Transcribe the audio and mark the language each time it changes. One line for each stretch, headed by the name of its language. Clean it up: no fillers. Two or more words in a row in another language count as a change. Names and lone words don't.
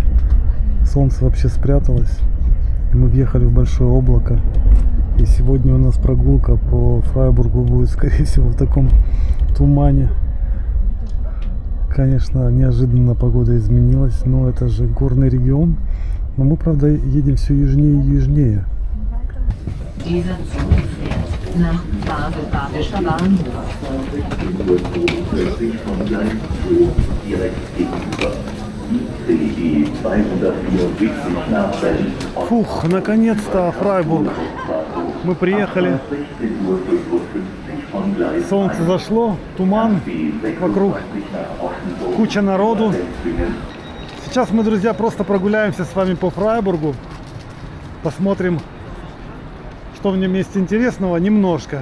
Russian: Солнце вообще спряталось, и мы въехали в большое облако. И сегодня у нас прогулка по Фрайбургу будет, скорее всего, в таком тумане. Конечно, неожиданно погода изменилась, но это же горный регион. Но мы, правда, едем все южнее и южнее.
German: Dieser Zug fährt nach Basel-Badischer Bahnhof. Östlich von Gleis 2 direkt gegenüber. CI 274 nach Berlin.
Russian: Фух, наконец-то Фрайбург. Мы приехали. Солнце зашло, туман вокруг, куча народу. Сейчас мы, друзья, просто прогуляемся с вами по Фрайбургу. Посмотрим, что в нем есть интересного, немножко.